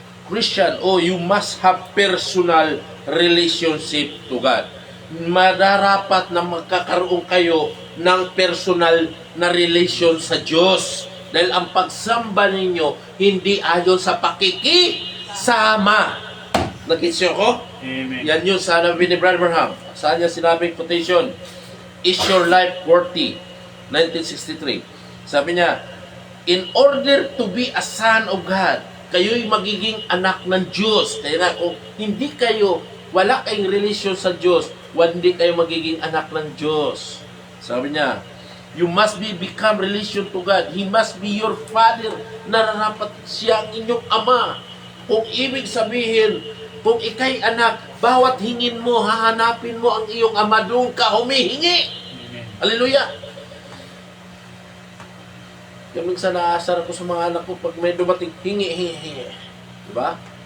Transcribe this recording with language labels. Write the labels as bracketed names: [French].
[English] Christian, you must have personal relationship to God. [Filipino] Madarapat na magkakaroon kayo ng personal na relation sa Diyos. Dahil ang pagsamba ninyo, hindi ayon sa pakikisama. Nag-gets ko? Amen. Yan yun sa nabi ni Brad Burnham. Saan niya sinabing quotation? [English] Is your life worthy? 1963. [Filipino] Sabi niya, [English] in order to be a son of God, [Filipino] kayo'y magiging anak ng Diyos. Kaya nga, kung hindi kayo, wala kayong relasyon sa Diyos, hindi kayo magiging anak ng Diyos. Sabi niya, [English] you must become relation to God. He must be your father. [Filipino] Nararapat siya ang inyong ama. Kung ibig sabihin, kung ikay anak, bawat hingin mo, hahanapin mo ang iyong ama, doon ka humihingi. Amen. Hallelujah! Yung minsan naasar ako sa mga anak ko pag may dumating, hingi. Diba?